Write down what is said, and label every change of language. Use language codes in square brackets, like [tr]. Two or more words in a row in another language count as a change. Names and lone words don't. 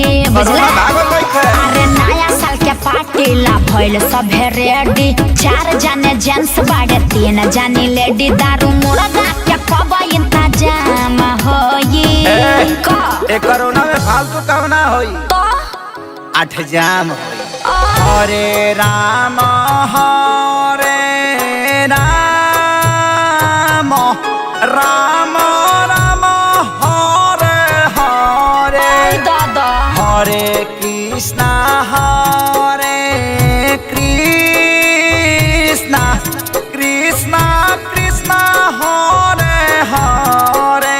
[bho] अरे नया साल के पार्टीला भइल सभे रेडी। 4 जने जेंट्स बाड़े 3 जानी लेडी। दारू मुर्गा के कब इंतजाम होई? कोरोना में फालतू कहना होई तो 8 जाम होई। [sa] हरे राम हरे राम राम राम हरे हरे। [bho] दादा [sa] हरे कृष्णा कृष्णा कृष्णा कृष्णा हरे हरे।